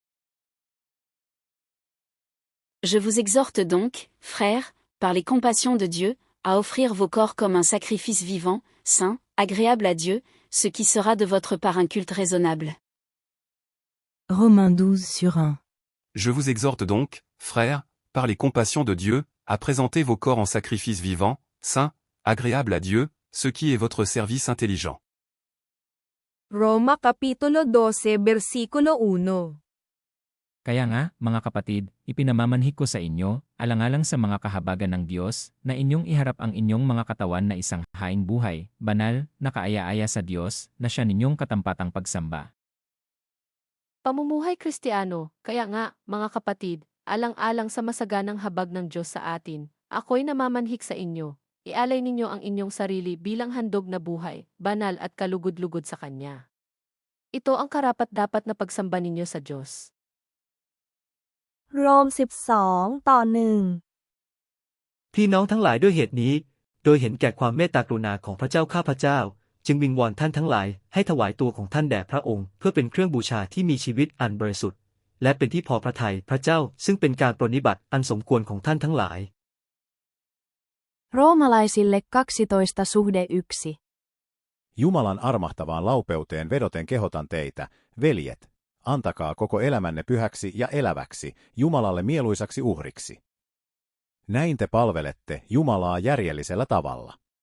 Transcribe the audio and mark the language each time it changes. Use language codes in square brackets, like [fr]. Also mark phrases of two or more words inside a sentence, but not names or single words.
[fr] Je vous exhorte donc, frères, par les compassions de Dieu, à offrir vos corps comme un sacrifice vivant, saint, agréable à Dieu, ce qui sera de votre part un culte raisonnable. Romains 12:1. Je vous exhorte donc, frères, par les compassions de Dieu, à présenter vos corps en sacrifice vivant, saint, agréable à Dieu, ce qui est votre service intelligent. [tl] Roma Kapitulo 12, versikulo 1. Kaya nga, mga kapatid, ipinamamanhik ko sa inyo, alang-alang sa mga kahabagan ng Diyos, na inyong iharap ang inyong mga katawan na isang haing buhay, banal, nakaaya-aya sa Diyos, na siya ninyong katampatang pagsamba. Pamumuhay Kristiyano, kaya nga, mga kapatid, alang-alang sa masaganang habag ng Diyos sa atin, ako'y namamanhik sa inyo. Ialay ninyo ang inyong sarili bilang handog na buhay, banal at kalugod-lugod sa Kanya. Ito ang karapat-dapat na pagsamba ninyo sa Diyos. [th] โรม 12:1 พี่น้องทั้งหลายด้วยเหตุนี้ โดยเห็นแก่ความเมตตากรุณาของพระเจ้าข้าพเจ้า จึงวิงวอนท่านทั้งหลายให้ถวายตัวของท่านแด่พระองค์เพื่อเป็นเครื่องบูชาที่มีชีวิตอันบริสุทธิ์และเป็นที่พอพระทัยพระเจ้าซึ่งเป็นการปรนนิบัติอันสมควรของท่านทั้งหลาย [fi] Roomalaisille 12:1 Jumalan armahtavaan laupeuteen vedoten kehotan teitä, veljet, antakaa koko elämänne pyhäksi ja eläväksi, Jumalalle mieluisaksi uhriksi. Näin te palvelette Jumalaa järjellisellä tavalla.